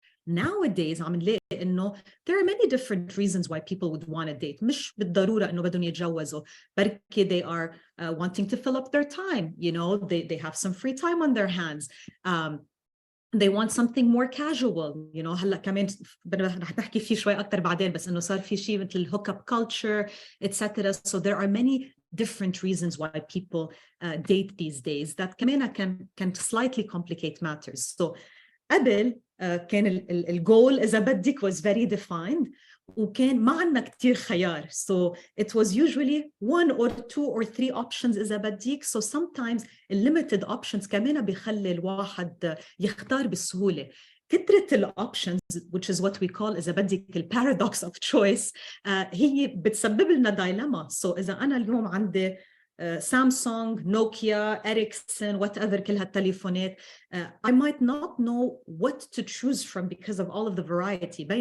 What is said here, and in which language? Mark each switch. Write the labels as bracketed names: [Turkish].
[English] Nowadays [Arabic] عم نلاقي إنه [English] there are many different reasons why people would want to date. [Arabic] مش بالضرورة إنه بدهم يتجوزوا، بركي [English] they are wanting to fill up their time. They have some free time on their hands. They want something more casual. [Arabic] هلا كمان رح نحكي فيه شوي أكتر بعدين، بس إنه صار في شيء مثل [English] hook up culture, etc. So there are many different reasons why people date these days that [Arabic] كمان [English] can slightly complicate matters. [Arabic] So قبل كان الجول إذا بدك [English] was very defined [Arabic] وكان ما عنا كتير خيار. [English] So it was usually 1 or 2 or 3 options [Arabic] إذا بدك. [English] So sometimes limited options [Arabic] كمان بيخلي الواحد يختار بسهولة. كترة [English] options, which is what we call [Arabic] إذا بدك [English] paradox of choice, [Arabic] هي بتسبب لنا دايلما. [English] So [Arabic] إذا أنا اليوم عندي سامسونج، نوكيا، إريكسون، whatever كل هالتليفونات, [English] I might not know what to choose from because of all of the variety.